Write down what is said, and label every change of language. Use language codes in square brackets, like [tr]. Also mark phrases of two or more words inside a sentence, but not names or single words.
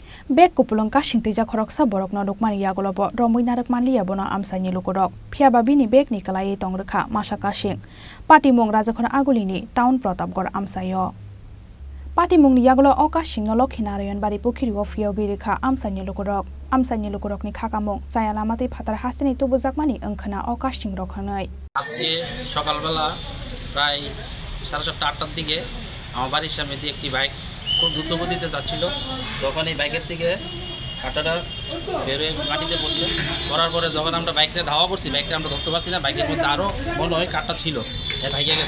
[trp] Bek kupulung kasing tija khoroksa borok no dukmani yagolobo romui narak manliya bono amsani lukurok phiaba bini bek ni kalai tongrekha masa kasing party mong rajakhona agulini town protapgor amsayo party mong ni yagolo okasing no lokhinarayan bari pukhirio phiogi rekha amsani lukurok ni khakamong chayalamati phatar hasini tubujakmani angkhana okasing rokhanai [bn] আজকে সকালবেলা প্রায় 7:30-8টার দিকে আমার বাড়ির সামনে দিয়ে একটি বাইক খুব দ্রুত গতিতে যাচ্ছিল। তখন এই বাইকের থেকে কাঁটাটা বেরোয় মাটিতে পড়ার পরে যখন আমরা বাইকটা ধাওয়া করছি, বাইকটা আমরা ধরতে পারছি না, বাইকের মধ্যে আরও মনে হয় কাঁটা ছিল, ভাইগে গেছে।